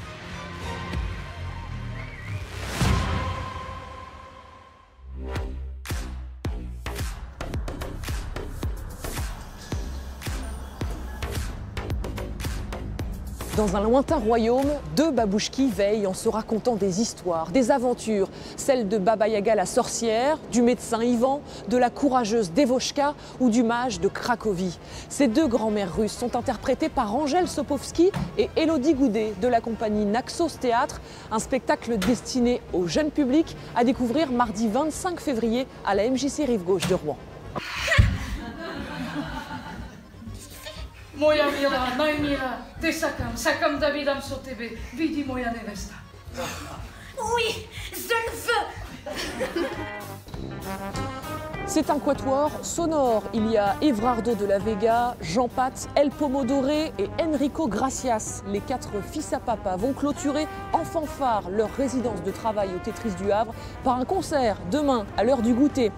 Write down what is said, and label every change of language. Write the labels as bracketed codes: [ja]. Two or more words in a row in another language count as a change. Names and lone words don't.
[fr] Dans un lointain royaume, deux babouchkis veillent en se racontant des histoires, des aventures, celles de Baba Yaga la sorcière, du médecin Ivan, de la courageuse Devoshka ou du mage de Cracovie. Ces deux grands-mères russes sont interprétées par Angèle Sopovski et Élodie Goudet de la compagnie Naxos Théâtre, un spectacle destiné au jeune public à découvrir mardi 25 février à la MJC Rive Gauche de Rouen. [mk] Моја мила, најмила, те сакам да видам со тебе, види моја невеста. [fr] Oui, je le veux. C'est un quatuor sonore. Il y a Evrardo de la Vega, Jean Pat, El Pomodore et Enrico Gracias. Les quatre fils à papa vont clôturer en fanfare leur résidence de travail au Tetris du Havre par un concert demain à l'heure du goûter.